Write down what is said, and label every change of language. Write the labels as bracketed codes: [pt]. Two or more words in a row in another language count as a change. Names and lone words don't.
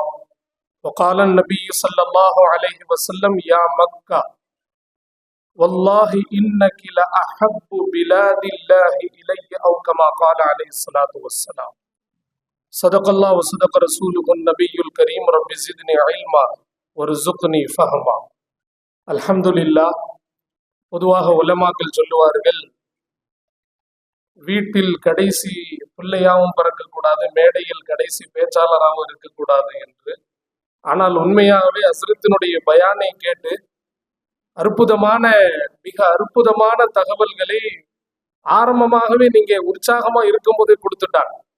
[ar] وقال النبي صلى الله عليه وسلم: يا مكة والله إنك لأحب بلاد الله إلي، أو كما قال عليه الصلاة والسلام. صدق الله وصدق رسوله النبي الكريم. رب زدني علما وارزقني فهما. [ta] அல்ஹம்துலில்லாஹ். பொதுவாக உலமாக்கள் சொல்லுவார்கள், வீட்டில் கடைசி பிள்ளையாகவும் பிறக்கக்கூடாது, மேடையில் கடைசி பேச்சாளராகவும் இருக்கக்கூடாது என்று. ஆனால் உண்மையாகவே ஹஸ்ரத்தினுடைய பயானை கேட்டு மிக அற்புதமான தகவல்களை ஆரம்பமாகவே நீங்க உற்சாகமா இருக்கும்போதே கொடுத்துட்டாங்க.